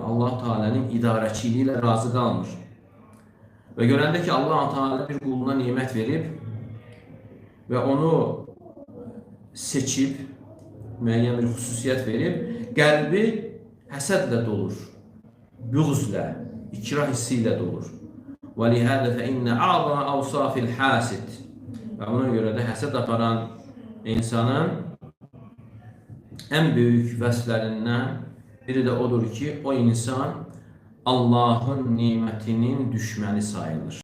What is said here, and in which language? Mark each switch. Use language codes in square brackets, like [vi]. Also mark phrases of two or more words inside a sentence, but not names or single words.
[az] Allah Teala'nın idarəçiliyi ilə razı qalmır. Və görəndə ki, Allah Teala bir quluna nemət verib və onu seçib, müəyyən bir xüsusiyyət verib, qəlbi həsədlə dolur, büğzlə, ikrah hissi ilə dolur. [ar] وَلِهَذَا فَإِنَّ أَعْظَمَ أَوْصَافِ الْحَاسِدِ. [az] Və buna görə də həsəd aparan insanın ən böyük vəsflərindən biri də odur ki, o insan Allahın nemətinin düşməni sayılır.